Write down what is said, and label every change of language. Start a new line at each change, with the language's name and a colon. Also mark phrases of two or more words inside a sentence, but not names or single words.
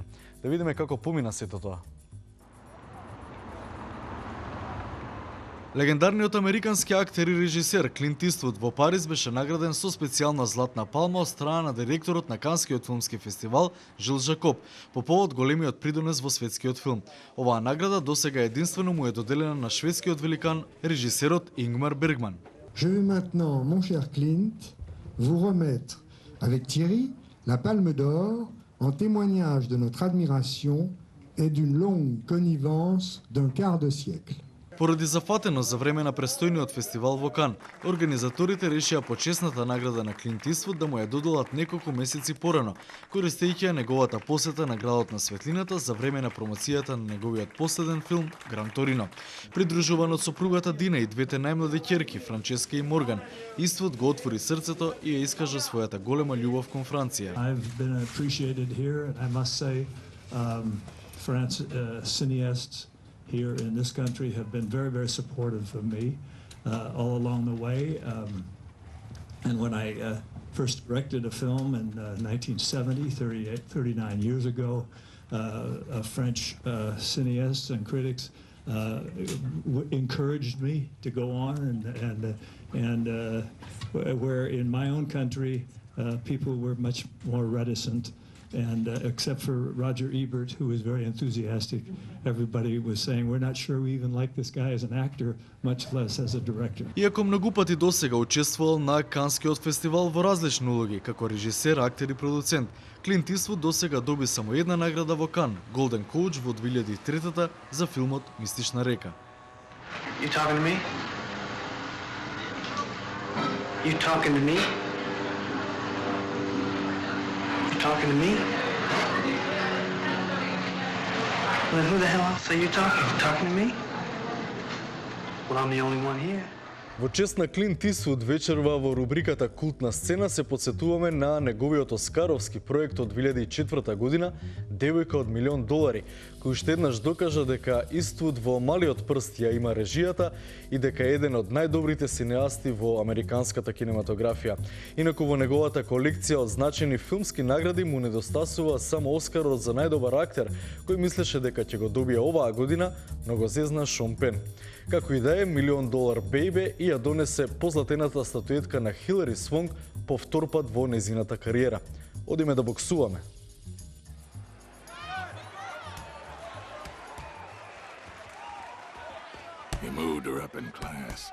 Macedonian: Да видиме како помина сето тоа. Легендарниот американски актер и режисер Клинт Иствуд во Париз беше награден со специјална Златна палма од страна на директорот на Канскиот филмски фестивал Жил Жакоб по повод големиот придонес во светскиот филм. Оваа награда досега единствено му е доделена на шведскиот великан режисерот Ингмар Бергман.
French: Je vais maintenant, mon cher Clint, vous remettre avec Thierry la Palme d'Or en témoignage de notre admiration et d'une longue connivence d'un quart de siècle.
Macedonian: Поради зафатеност за време на престојниот фестивал во Кан, организаторите решија почесната награда на Клинт Иствуд да му ја доделат неколку месеци порано, користејќи ја неговата посета на градот на светлината за време на промоцијата на неговиот последен филм Гран Торино. Придружуван од сопругата Дина и двете најмлади ќерки Франческа и Морган, Иствуд го отвори срцето и ја искажа својата голема љубов кон Франција.
English: I've been appreciated here, I must say, cineasts here in this country have been very, very supportive of me all along the way. And when I first directed a film in 1970, 39 years ago, French cineasts and critics encouraged me to go on, and where in my own country people were much more reticent. And except for Roger Ebert, who was very enthusiastic, everybody was saying, we're not sure we even like this guy as an actor, much less as a director.
Macedonian: Иако многу пати досега учествувал на Канскиот фестивал во различни улоги, како режисер, актер и продуцент, Клинт Иствуд досега доби само една награда во Кан, Golden Coach во 2003-та за филмот Мистична река.
English: You talking to me? You talking to me? Talking to me? Well, who the hell else are you talking to? Talking to me? Well, I'm the only one here.
Macedonian: Во чест на Клинт Исвуд вечерва во рубриката Култна сцена се подсетуваме на неговиот оскаровски проект од 2004 година Девојка од $1.000.000, кој уште еднаш докажа дека Иствуд во малиот прст ја има режијата и дека е еден од најдобрите синеасти во американската кинематографија. Инаку во неговата колекција од значени филмски награди му недостасува само Оскарот за најдобар актер, кој мислеше дека ќе го добие оваа година, но го зезна Шон Пен. Како и да е, $1.000.000 Baby и ја донесе позлатената статуетка на Хилари Свонг по втор пат во незината кариера. Одиме да боксуваме.
English: He moved her up in class.